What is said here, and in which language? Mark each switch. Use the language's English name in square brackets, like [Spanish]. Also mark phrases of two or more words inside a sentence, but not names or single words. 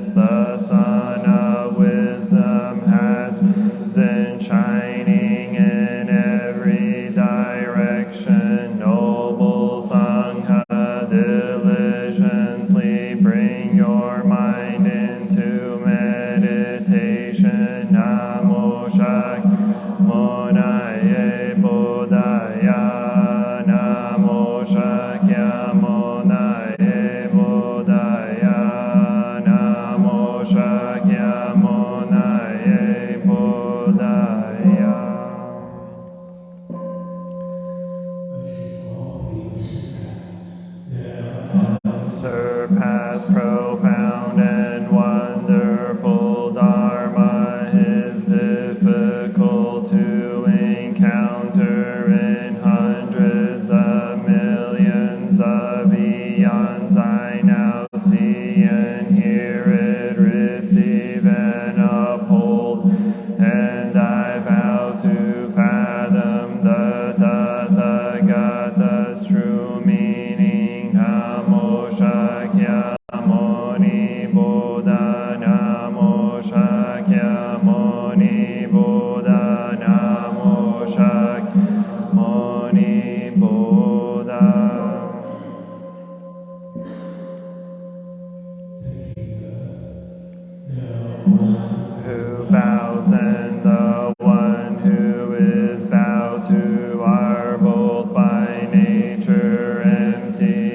[English] The sun of wisdom has been shining in every direction. Noble Sangha diligently bring your mind into meditation. [Sanskrit] Namo Shakyamonaye Bodhaya. Namo Shakyamonaye Bodhaya. Namo Shakyamonaye Shakyamunaye Buddhaya. [English] Surpass profound and wonderful Dharma is difficult to encounter in hundreds of millions of eons. I now see and hear it, receive and uphold, and I vow to fathom the Tathagata's true meaning. [Sanskrit] Namo Shakyamuni Buddha, Namo Shakyamuni Buddha, Namo Shakyamuni Buddha. [English] Who bows and the one who is bowed to are both by nature empty.